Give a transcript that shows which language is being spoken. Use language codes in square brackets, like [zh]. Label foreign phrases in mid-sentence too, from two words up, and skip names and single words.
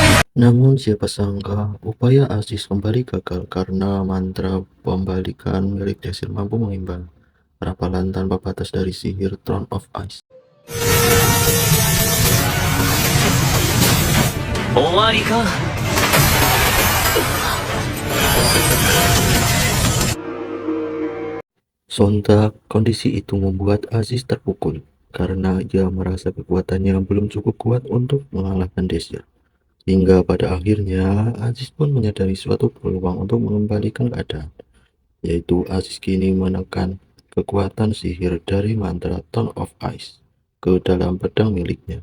[id] Namun siapa sangka upaya Aziz kembali gagal karena mantra pembalikan milik Desir mampu mengimbang rapalan tanpa batas dari sihir Throne of Ice. [ja] 終わりか。 [id] Sontak, kondisi itu membuat Aziz terpukul karena ia merasa kekuatannya belum cukup kuat untuk mengalahkan Desir. Hingga pada akhirnya Aziz pun menyadari suatu peluang untuk mengembalikan keadaan, yaitu Aziz kini menekan kekuatan sihir dari mantra Throne of Ice ke dalam pedang miliknya.